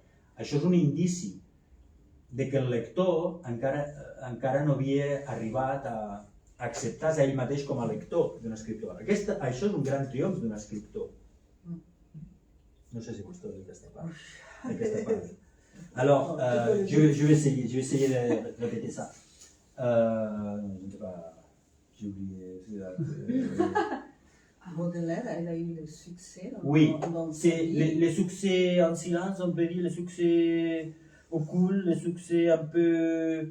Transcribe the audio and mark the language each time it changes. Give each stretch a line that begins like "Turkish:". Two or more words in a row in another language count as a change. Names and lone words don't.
Catalan: Això és un indici de que el lector encara no havia arribat a acceptar-se a ell mateix com a lector d'un escriptor. Això és un gran triomf d'un escriptor. No sé si vostè diu aquesta part.
French: Alors, je vais essayer de répéter ça. Je ne sais pas, j'ai oublié. Baudelaire, elle a eu le succès. Oui, c'est les succès en silence, on peut dire, les succès occultes, les succès un peu...